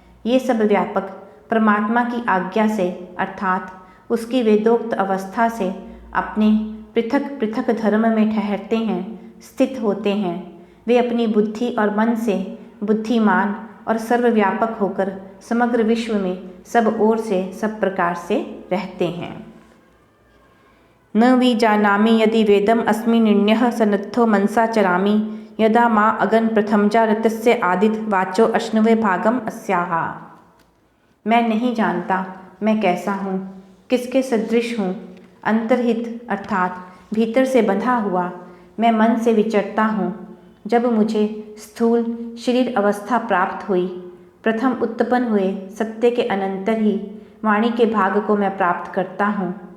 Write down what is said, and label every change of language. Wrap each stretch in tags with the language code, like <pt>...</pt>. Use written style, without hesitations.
<hi>ये सब व्यापक परमात्मा की आज्ञा से अर्थात उसकी वेदोक्त अवस्था से अपने पृथक पृथक धर्म में ठहरते हैं, स्थित होते हैं। वे अपनी बुद्धि और मन से बुद्धिमान और सर्वव्यापक होकर समग्र विश्व में सब ओर से सब प्रकार से रहते हैं।</hi> <sa>न विजानामि यदि वेदम अस्मि निर्ण्यः सन्नद्धो मनसा चरामि, यदा माँ अगन प्रथमजा ऋतस्य आदित वाचो अश्नुवे भागम अस्याः।</sa> <hi>मैं नहीं जानता मैं कैसा हूँ, किसके सदृश हूँ। अंतर्हित अर्थात भीतर से बंधा हुआ मैं मन से विचरता हूँ। जब मुझे स्थूल शरीर अवस्था प्राप्त हुई, प्रथम उत्पन्न हुए सत्य के अनंतर ही वाणी के भाग को मैं प्राप्त करता हूँ।</hi>